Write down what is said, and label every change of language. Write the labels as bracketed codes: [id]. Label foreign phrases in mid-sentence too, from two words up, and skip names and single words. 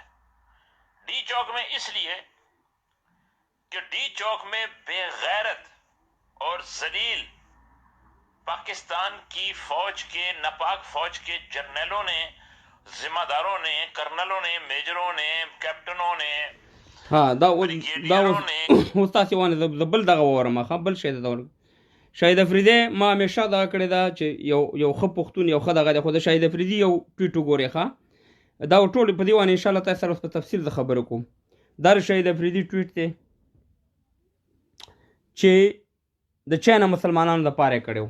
[ur] ڈی چوک میں اس لیے کہ ڈی چوک میں بے غیرت اور ذلیل پاکستان کی فوج کے، ناپاک فوج کے جرنلوں نے، ذمہ داروں نے، کرنلوں نے، میجروں نے، کیپٹنوں نے, [ps] تاسې وانه بل دغه وورم بل شی ده شهید افریدی ما همیشه دغه کړې ده چې یو ښه پښتون یو ښه دغه دی، خو د شهید افریدي یو ټویټ وګورئ ښه، دا ټول په دې باندې انشاءالله تاسو سره په تفصیل زه خبرې کوم. دا د شهید افریدي ټویټ دی چې د چا نه مسلمانانو دپاره یې کړی و.